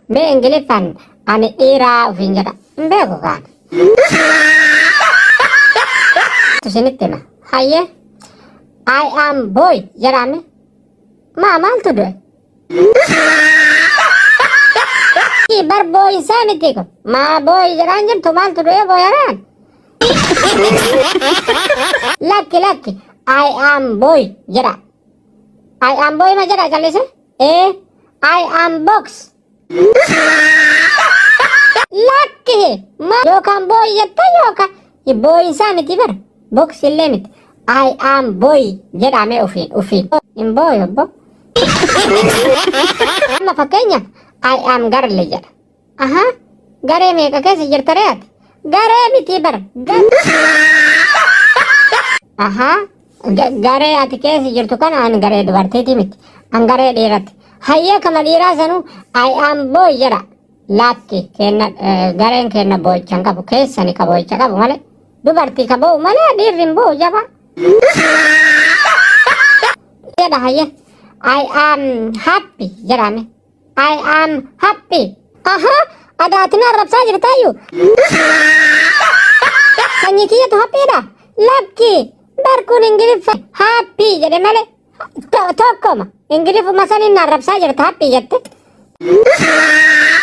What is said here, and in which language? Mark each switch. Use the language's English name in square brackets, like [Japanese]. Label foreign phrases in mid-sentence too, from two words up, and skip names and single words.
[Oromo] Mee Ingiliffaan ani dhiiraa ofiin jedha. Hin beeku kaan. Isinitti hima. Hayyee. [English] I am boy [Oromo] jedhame. Maaltu du'e? Bar boy isaa miti kun. Maa boy jedhaan jirtu maaltu du'e booyaraan? Lakki. [English] I am boy [Oromo] jedha. [English] I am boy [Oromo] ma jedha callise? [English] I am box. [Oromo] Lakki. Yookaan boy jetta yookaan. Boy isaa miti bar. Box illee miti. [English] I am boy [Oromo] jedhame ufiin. Hin boy obbo. Amma fakkeenyaaf [English] I am garle [Oromo] jedha. Aha. Garee meeqa keessa jirta re'aati? Garee miti bar. Aha. Garee ati keessa jirtu kana an garee dubartiiti miti. An garee dhiirati. Hayyee kama dhiiraa sanuu [English] I am boy [Oromo] jedha. Laatti gareen kenna boo'ichaan qabu keessani ka boo'icha qabu malee. Dubartii ka boo'u malee dhiirri hin boo'u jaba. Jedha hayyee. [English] I am happy [Oromo] jedhame. [English] I am happy. Aha. [Oromo] Adaatiin arrabsaa jirtaayyuu. Sanyii kiyyatu happiidha. Lakki. Barkuun Ingiliffa happy jedhe malee tokkoma. Ingiliffuma saniin arrabsaa jirta happy jette.